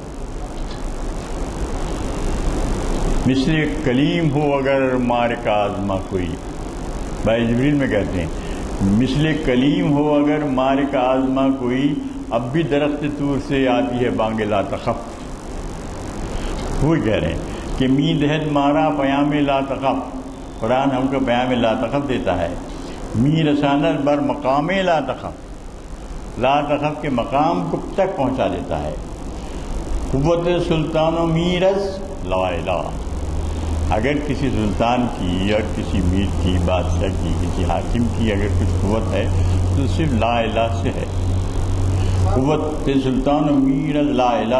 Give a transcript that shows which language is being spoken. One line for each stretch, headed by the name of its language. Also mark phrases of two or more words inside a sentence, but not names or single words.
Urdu: مثل کلیم ہو اگر مار کا آزما کوئی، بھائی جبریل میں کہتے ہیں مثل کلیم ہو اگر مار کا آزما کوئی، اب بھی درخت طور سے آتی ہے بانگ
Arabic: لا تخف۔
Urdu: وہی کہہ رہے ہیں کہ
Persian: می دہد مارا پیام
Arabic: لا تخف،
Urdu: قرآن ہم کو پیام
Arabic: لا تخف
Urdu: دیتا ہے۔
Persian: می رسانت بر مقام
Arabic: لا تخف، لا تخف
Urdu: کے مقام کو تک پہنچا دیتا ہے۔
Persian: قوت سلطان و میرس
Arabic: لا الہ،
Urdu: اگر کسی سلطان کی یا کسی میر کی، بادشاہ کی، کسی حاکم کی اگر کچھ قوت ہے تو صرف
Arabic: لا الہ
Urdu: سے ہے۔
Persian: قوت سلطان و میر
Arabic: لا الہ۔